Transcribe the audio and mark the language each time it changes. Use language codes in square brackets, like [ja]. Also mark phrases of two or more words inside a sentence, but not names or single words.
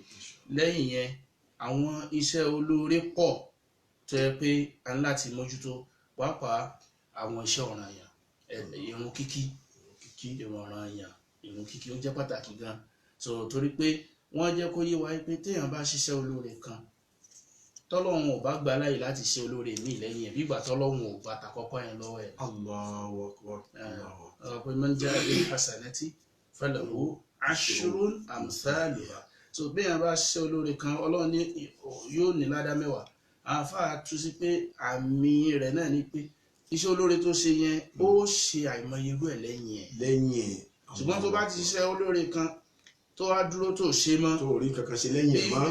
[yo] lẹ́yìn yẹn àwọn iṣẹ́ olóore pọ̀ tó yẹ pé a ní láti mójútó pàápàá àwọn iṣẹ́ ọ̀ranyàn ìrun kíkí ìrun kíkí ó jẹ́ pàtàkì gan so torí pé wọ́n jẹ́ kó yé wa pé téèyàn bá ṣiṣẹ́ olóore kan tọ́lọ́run ò bá gba láyè láti ṣe olóore míì lẹ́yìn ẹ̀ bígbà tọ́lọ́run ò bá ta kọ́kọ́ yẹn lọ́wọ́ ẹ̀. [ar] الله أكبر. [yo] pé [ar] من جاء بالحسنة فله عشر أمثالها [yo] so béèyàn bá ṣiṣẹ́ olóore kan ọlọ́run ní yóò ní ládá mẹ́wàá àwọn afáà tú sí pé àmì rẹ̀ náà ni pé iṣẹ́ olóore tó ṣe yẹn ó ṣe àìmọye irú ẹ̀ lẹ́yìn ẹ̀ ṣùgbọ́n tó bá ti ṣiṣẹ́ olóore kan tó wá dúró tó ṣe mọ́ tó rí kankan ṣe lẹ́yìn ẹ̀ mọ́